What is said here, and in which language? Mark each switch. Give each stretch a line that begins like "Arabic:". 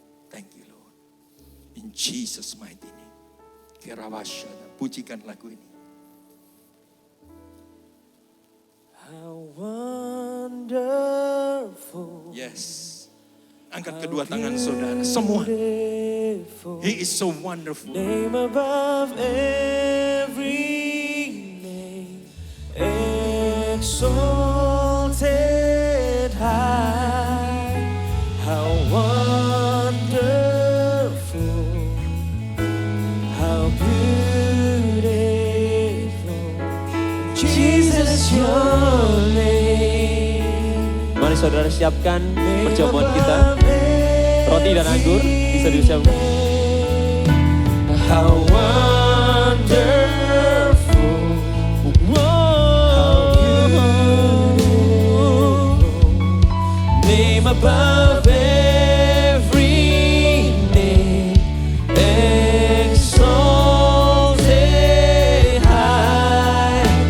English: Thank you Lord. In Jesus mighty name.
Indonesian: Kirawashana, pujikan lagu ini.
English: How wonderful. Yes.
Indonesian: Angkat kedua tangan saudara, semua.
English: He is so wonderful. Name above every name. Exalted. Jesus, your name.
Indonesian: Mari saudara siapkan perjamuan kita. Roti dan anggur bisa disiapkan.
English: How wonderful, how beautiful, name above every name, exalted high.